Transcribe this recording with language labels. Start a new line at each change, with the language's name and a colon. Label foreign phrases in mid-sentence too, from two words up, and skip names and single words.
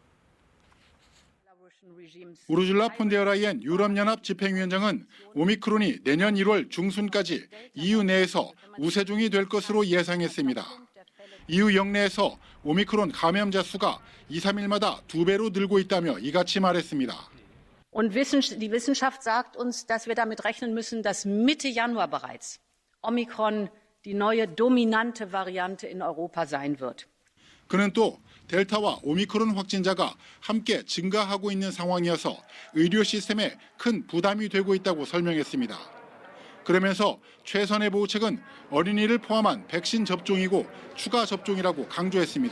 Korean: 우르줄라 폰데어라이엔 유럽연합 집행위원장은 오미크론이 내년 1월 중순까지 EU 내에서 우세종이 될 것으로 예상했습니다. EU 영내에서 오미크론 감염자 수가 2, 3일마다 2배로 늘고 있다며 이같이 말했습니다.
German: Und die Wissenschaft sagt uns, dass wir damit rechnen müssen, dass Mitte Januar bereits Omikron die neue dominante Variante in Europa sein wird.
Korean: 그는 또 델타와 오미크론 확진자가 함께 증가하고 있는 상황이어서 의료 시스템에 큰 부담이 되고 있다고 설명했습니다. 그러면서 최선의 보호책은 어린이를 포함한 백신 접종이고 추가 접종이라고 강조했습니다.